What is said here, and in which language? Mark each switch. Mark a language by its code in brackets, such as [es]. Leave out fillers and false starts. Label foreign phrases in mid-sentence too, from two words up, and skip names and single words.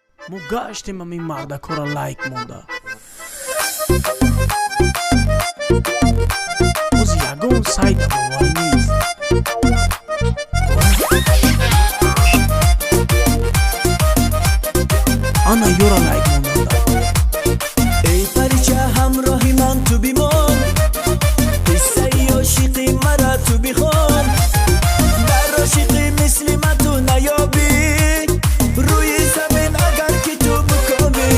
[tg] мо гаштем ҳамин мардакора лайк монда. боз ягон сайт боварӣ нест. ана ёра лайк монанда. [fa] ای پریچه همراهی من تو بیمان قصه عاشقی مرا تو بخوان در عاشقی مثل من تو نیابی روی زمین اگر که تو بکامی